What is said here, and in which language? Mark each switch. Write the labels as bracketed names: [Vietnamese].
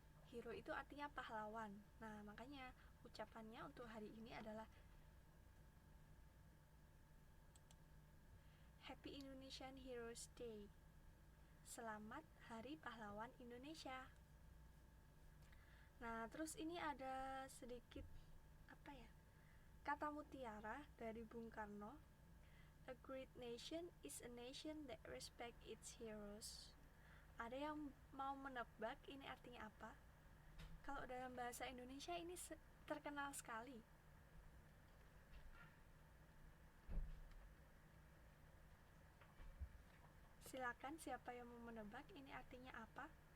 [Indonesian] Hero itu artinya pahlawan. Nah, makanya ucapannya untuk hari ini adalah [English] Happy Indonesian Heroes Day. [Indonesian] Selamat Hari Pahlawan Indonesia. Nah, terus ini ada sedikit apa ya? Kata mutiara dari Bung Karno. [English] A great nation is a nation that respect its heroes. [Indonesian] Ada yang mau menebak ini artinya apa? Kalau dalam bahasa Indonesia ini terkenal sekali. Silakan siapa yang mau menebak ini artinya apa?